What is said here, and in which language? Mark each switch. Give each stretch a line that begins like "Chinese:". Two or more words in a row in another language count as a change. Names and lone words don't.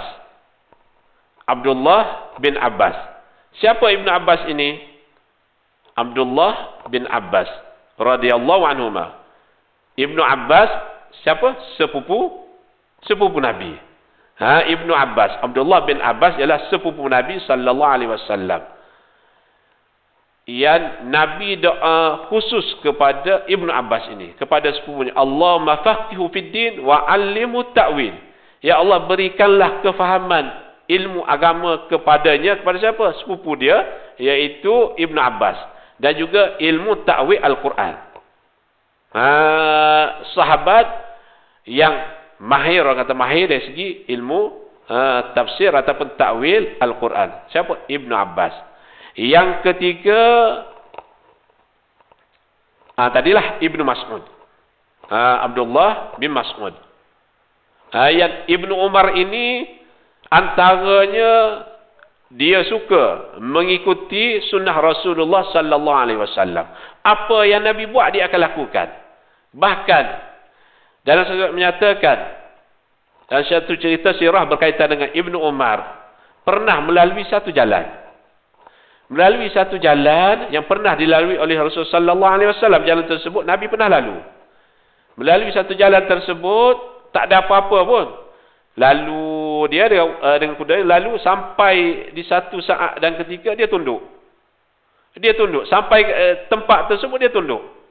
Malay: Abdullah bin Abbas. Siapa Ibnu Abbas ini? Abdullah bin Abbas
Arabic: رضي الله عنهما.
Malay: Ibnu Abbas siapa? Sepupu Nabi. Ibnu Abbas, Abdullah bin Abbas ialah sepupu Nabi
Arabic: صلى الله عليه وسلم.
Malay: Yang Nabi doa khusus kepada Ibnu Abbas ini, kepada sepupunya,
Arabic: اللهم فقهه في الدين وعلمه التأويل.
Malay: Ya Allah, berikanlah kefahaman ilmu agama kepadanya, kepada siapa? Sepupu dia, iaitu Ibnu Abbas, dan juga ilmu ta'wil Al-Quran. Sahabat yang mahir, orang kata mahir dari segi ilmu tafsir ataupun ta'wil Al-Quran. Siapa? Ibnu Abbas. Yang ketiga, tadilah Ibnu Mas'ud. Abdullah bin Mas'ud. Yang Ibnu Umar ini antaranya dia suka mengikuti sunnah Rasulullah
Arabic: صلى الله عليه وسلم.
Malay: Apa yang Nabi buat dia akan lakukan. Bahkan dalam sesuatu menyatakan, dan satu cerita sirah berkaitan dengan Ibnu Umar pernah melalui satu jalan. Melalui satu jalan yang pernah dilalui oleh Rasulullah
Arabic: صلى الله عليه وسلم.
Malay: Jalan tersebut Nabi pernah lalu. Melalui satu jalan tersebut tak ada apa-apa pun. Lalu dia dengan kuda lalu sampai di satu saat dan ketika dia tunduk. Dia tunduk sampai tempat tersebut, dia tunduk.